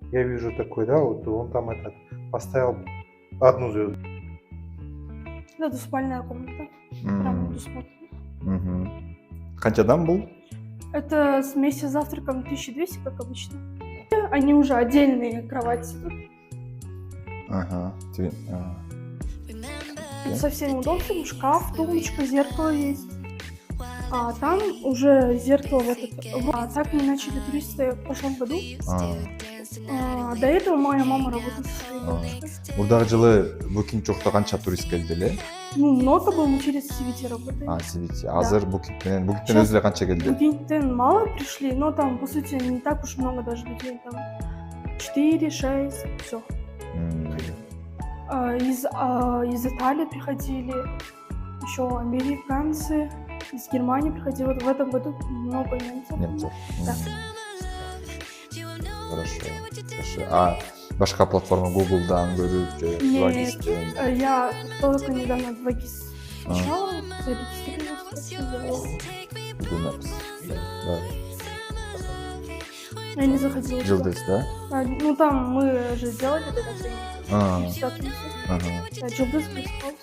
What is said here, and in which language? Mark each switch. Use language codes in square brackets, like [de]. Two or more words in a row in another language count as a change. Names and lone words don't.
[ru] Я вижу такой, да, вот он там поставил одну звезду. Это двуспальная комната. Прям двуспальная. [ky] Канчадан бул? [ru] Это вместе с завтраком 1200, как обычно. Они уже отдельные кровати тут. Ага. Тут со всеми удобствами. Шкаф, тумбочка, зеркало есть. А там уже зеркало в этот... А так мы начали туристы в прошлом году. До этого моя мама работала со своей бабушкой. [ky] Мурдагы жылы Букингчокто канча турист келди эле? [ru] Ну, много было, мы через CVT работаем. Сибити. [ky] Азыр Букингтен өзү эле канча келди? [ru] Букингтен мало пришли, но там, по сути, не так уж много даже людей. Там 4, 6, все. Из Италии приходили, еще американцы, из Германии приходили. Вот в этом году много немцев. Да. Хорошо. [ky] Башка платформа Google'дан көрүп же [ru] Нет, я только недавно 2GIS сначала зарегистрировалась. Google Maps. Да. Я не заходила. Жылдыз, да? Ну там мы же сделали это Ага. Жылдыз Бейсхаус.